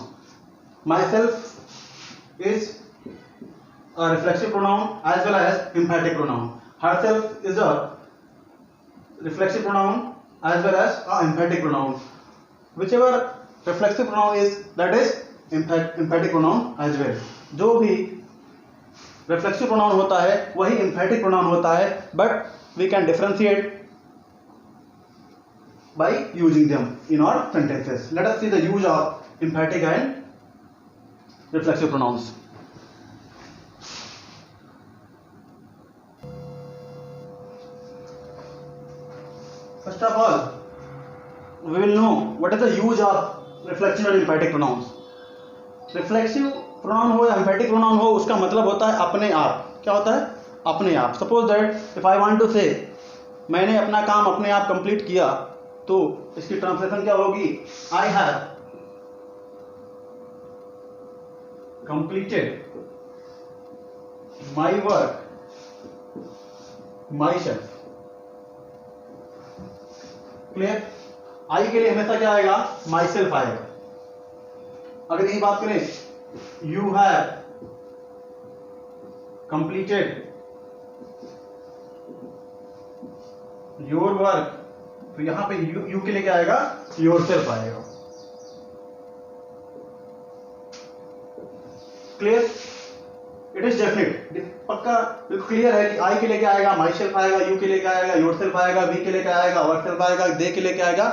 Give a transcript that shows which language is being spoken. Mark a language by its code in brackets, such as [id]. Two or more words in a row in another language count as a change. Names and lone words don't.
[en] Myself is a reflexive pronoun as well as emphatic pronoun. Herself is a reflexive pronoun as well as an emphatic pronoun. Whichever reflexive pronoun is, that is emphatic pronoun as well. [hi] जो भी [en] reflexive pronoun [hi] होता है वही [en] emphatic pronoun [hi] होता है, [en] but we can differentiate by using them in our sentences. Let us see the use of emphatic and reflexive pronouns. First of all, we will know what is the use of reflexive and emphatic pronouns. Reflexive pronoun [hi] हो या [en] emphatic pronoun [hi] हो, उसका मतलब होता है अपने आप. क्या होता है? अपने आप. [en] Suppose that if I want to say [hi] मैंने अपना काम अपने आप कंप्लीट किया, तो इसकी ट्रांसलेशन क्या होगी? [en] I have completed my work myself. [hi] क्लियर? I के लिए हमेशा क्या आएगा? myself आएगा. अगर यही बात करें, [en] you have completed your work, [hi] तो यहां पे you के लिए क्या आएगा? yourself आएगा. क्लियर? [en] it is definite, [hi] पक्का बिल्कुल क्लियर है कि I के लिए क्या आएगा? myself आएगा, you के लिए क्या आएगा? yourself आएगा, we के लिए क्या आएगा? ourself आएगा, they के लिए क्या आएगा?